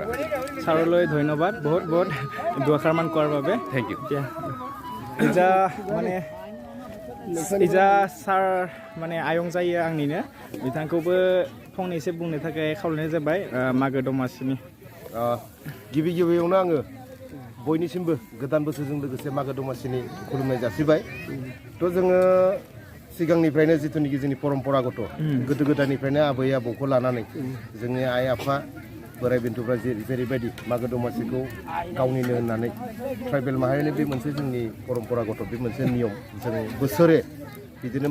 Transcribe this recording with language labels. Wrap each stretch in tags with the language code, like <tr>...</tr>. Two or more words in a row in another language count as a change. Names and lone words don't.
<as>ছাৰলৈ ধন্যবাদ বহুত বহুত দুআষাৰমান কোৱাৰ বাবে</as> <en>thank you</en> <brx>इजा माने इजा सार माने आयं जायो आंनिनो बिथांखौबो फंनैसो बुंनो थाखाय खावलायनाय जाबाय मागो दमासिनि गिबि गिबियावनो आङो बयनिसिमबो गोदान बोसोरजों लोगोसे मागो दमासिनि खुलुमनाय जासिबाय थ' जोङो सिगांनिफ्रायनो जिथुनिखि जोंनि परम्परागत गोदो गोदायनिफ्रायनो आबै आबौखौ लानानै जोंनि आइ आफा बोराइ बेन्थ'फ्रा जेरैबायदि मागो दमासिखौ गावनिनो होननानै ट्राइबेल माहारिनि बे मोनसे जोंनि परम्परागत बे मोनसे नियम जों बोसोरे बिदिनो</brx>